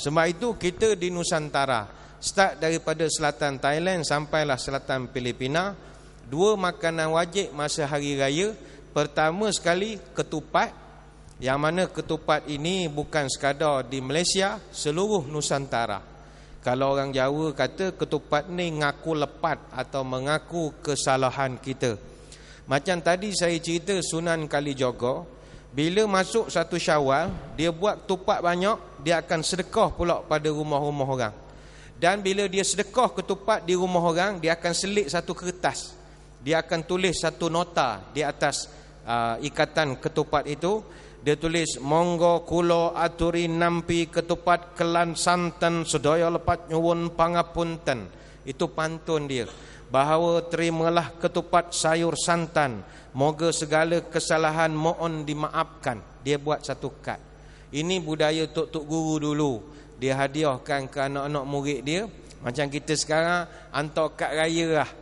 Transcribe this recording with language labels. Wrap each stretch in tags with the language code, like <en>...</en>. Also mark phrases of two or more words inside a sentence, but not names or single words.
<ms>Sebab itu kita di Nusantara, start daripada selatan Thailand sampailah selatan Filipina, 2 makanan wajib masa hari raya. Pertama sekali ketupat. Yang mana ketupat ini bukan sekadar di Malaysia, seluruh Nusantara. Kalau orang Jawa kata ketupat ni</ms> <jv>ngaku lepat</jv> <ms>atau mengaku kesalahan kita. Macam tadi saya cerita Sunan Kalijaga, bila masuk 1 Syawal, dia buat ketupat banyak, dia akan sedekah pula pada rumah-rumah orang. Dan bila dia sedekah ketupat di rumah orang, dia akan selit satu kertas. Dia akan tulis satu nota di atas ikatan ketupat itu. Dia tulis,</ms> <jv>monggo kula aturi nampi ketupat kelan santen sedaya lepat nyuwun pangapunten.</jv> <ms>Itu pantun dia. Bahawa terimalah ketupat sayur santan, moga segala kesalahan mohon dimaafkan. Dia buat satu kad. Ini budaya tok-tok guru dulu. Dia hadiahkan ke anak-anak murid dia. Macam kita sekarang hantar kad raya lah.</ms>